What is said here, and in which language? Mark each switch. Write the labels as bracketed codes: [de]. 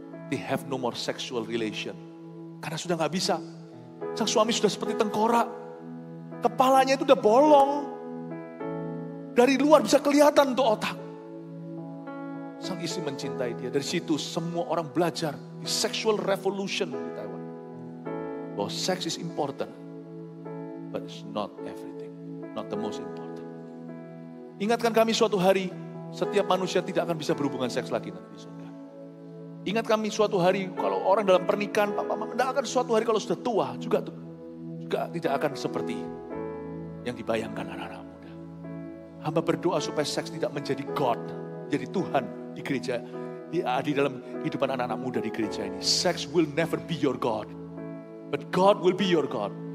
[en] They have no more sexual relation. [id] Karena sudah gak bisa. Sang suami sudah seperti tengkorak. Kepalanya itu udah bolong. Dari luar bisa kelihatan tuh otak. Sang istri mencintai dia. Dari situ semua orang belajar di [en] sexual revolution [id] di Taiwan. Bahwa seks [en] is important. But it's not everything. Not the most important. [id] Ingatkan kami suatu hari, setiap manusia tidak akan bisa berhubungan seks lagi nanti di surga. Ingat kami suatu hari, kalau orang dalam pernikahan, papa mama, tidak akan suatu hari kalau sudah tua, juga tidak akan seperti yang dibayangkan anak-anak muda. Hamba berdoa supaya seks tidak menjadi God, jadi Tuhan di gereja, di dalam kehidupan anak-anak muda di gereja ini. [en] Sex will never be your God, but God will be your God.